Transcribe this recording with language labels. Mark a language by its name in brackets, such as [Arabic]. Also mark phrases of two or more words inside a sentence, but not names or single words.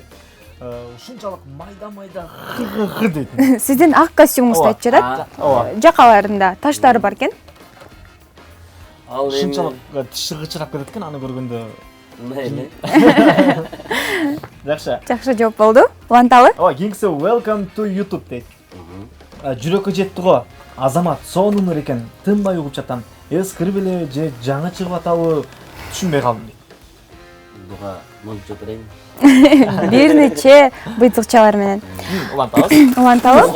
[Kyrgyz] Ушунчалык майда дейт. Сиздин ак костюмуңузду айтып жатат. Жакаларында таштары бар экен. Ушунчалык тиши кычырап кетет экен аны көргөндө. Мындай эле. Жакшы жооп болду. Уланталы. [English] King's welcome to YouTube [Kyrgyz] дейт. Жүрөккө жетти го. Азамат сонун экен. Тынбай угуп жатам. Эскирип эле же жаңы чыгып атабы түшүнбөй калдым дейт. Буга мончо берейин. Бир нече быйтыкчалар менен. Уланталы.